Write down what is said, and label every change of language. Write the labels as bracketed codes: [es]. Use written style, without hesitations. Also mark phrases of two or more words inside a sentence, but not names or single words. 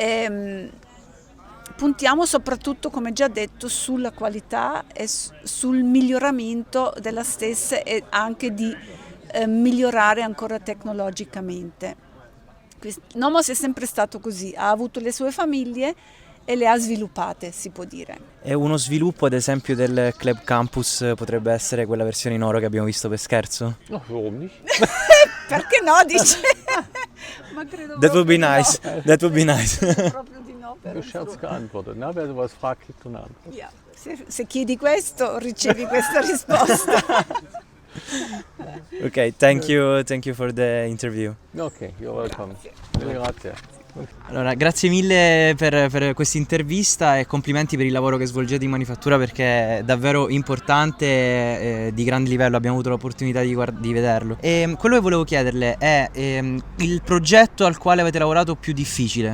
[it] puntiamo soprattutto, come già detto, sulla qualità e sul miglioramento della stessa, e anche di migliorare ancora tecnologicamente. Nomos è sempre stato così, ha avuto le sue famiglie e le ha sviluppate, si può dire. E uno sviluppo, ad esempio, del Club Campus potrebbe essere quella versione in oro che abbiamo visto per scherzo? [de] Ach, warum nicht? [it] Perché no, dice? Ma credo [en] That would be [it] proprio di [en] nice. [it] no. [en] That would be nice. [it] Proprio di no. Per [de] Mit Scherz geantwortet. Ne? Wer sowas fragt, kriegt so eine Antwort. [en] Yeah. [it] Se chiedi questo, ricevi questa risposta. [en] Ok, thank you for the interview. Okay, you're welcome. [it] Grazie. Allora, grazie mille per questa intervista e complimenti per il lavoro che svolgete in manifattura, perché è davvero importante, di grande livello, abbiamo avuto l'opportunità di vederlo. E quello che volevo chiederle è il progetto al quale avete lavorato più difficile.